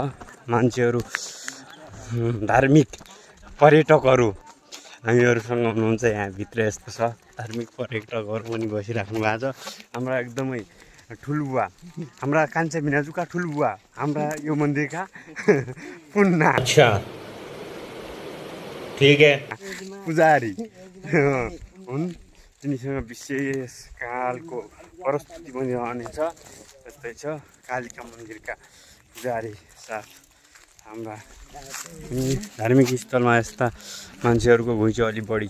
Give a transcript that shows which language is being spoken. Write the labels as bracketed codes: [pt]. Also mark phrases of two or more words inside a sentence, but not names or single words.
[ne] मान्छेहरू धार्मिक पर्यटकहरू हामीहरूसँग हुनुहुन्छ यहाँ भित्र। यस्तो छ धार्मिक पर्यटकहरू पनि बसिराख्नु भएको छ। हाम्रा एकदमै ठुलबुवा हाम्रा कान्छा भिनाजुका ठुलबुवा हाम्रा यो मन्दिरका पुन्ना। [hi] अच्छा ठीक है [ne] पुजारी हुन्। तिनीसँग विशेष कालको प्रस्तुति पनि रहनेछ। त्यस्तै छ कालिका मन्दिरका पुजारी साथ हाम्रा धार्मिक स्थलमा यस्ता मान्छेहरूको घुइँचो अलि बढी छ।